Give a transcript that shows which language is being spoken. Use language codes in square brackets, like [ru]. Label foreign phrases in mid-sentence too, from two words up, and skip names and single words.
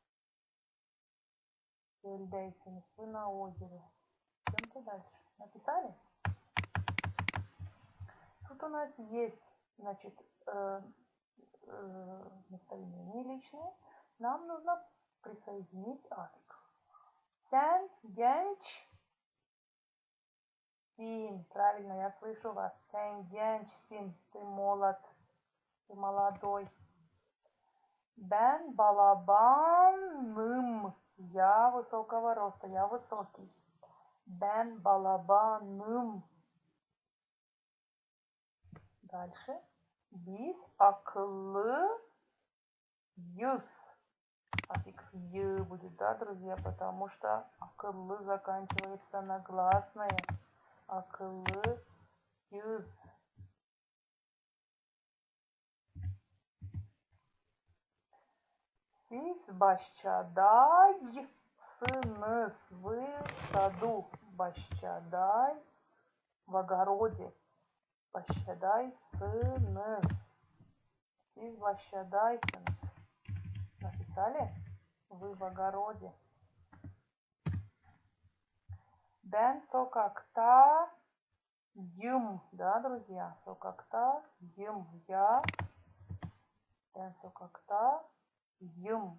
[ru] Гöl'deysiniz. Вы на озере. Идемте дальше. Написали? Тут у нас есть, значит, местоимение личное. Нам нужно присоединить аффикс. [crh] Sen gençsin. [ru] Правильно, я слышу вас. [crh] Sen gençsin. [ru] Ты молод. Ты молодой. [crh] Ben balabanım. [ru] Я высокого роста. Я высокий. [crh] Ben balabanım. Дальше. Biz akıllıyız. [ru] Аффикс «й» будет, да, друзья, потому что акыллы заканчивается на гласное. [crh] Акыллıyız. Siz bahçadaysınız. [ru] Вы в саду. Bahçaday. В огороде. [crh] Bahçadaysınız. Siz bahçadaysınız. [ru] Написали? Вы в огороде. [crh] Ben sokaktayım. [ru] Да, друзья? Sokaktayım. Я. [crh] Ben sokaktayım.